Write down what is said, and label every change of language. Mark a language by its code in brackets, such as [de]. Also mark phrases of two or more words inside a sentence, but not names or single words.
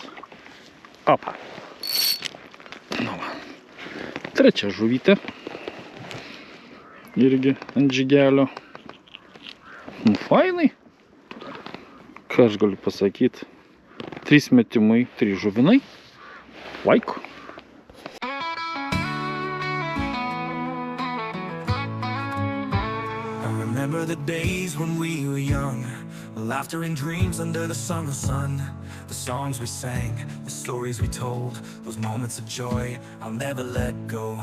[lt] Opa. Nu va. Trečia žuvytė. Irgi ant džigelio. Fainai. Ką aš galiu pasakyti? 3 metimai, 3 žuvinai. [en] Like. Remember the days when we were young, laughter and dreams under the summer sun. The songs we sang, the stories we told, those moments of joy I'll never let go.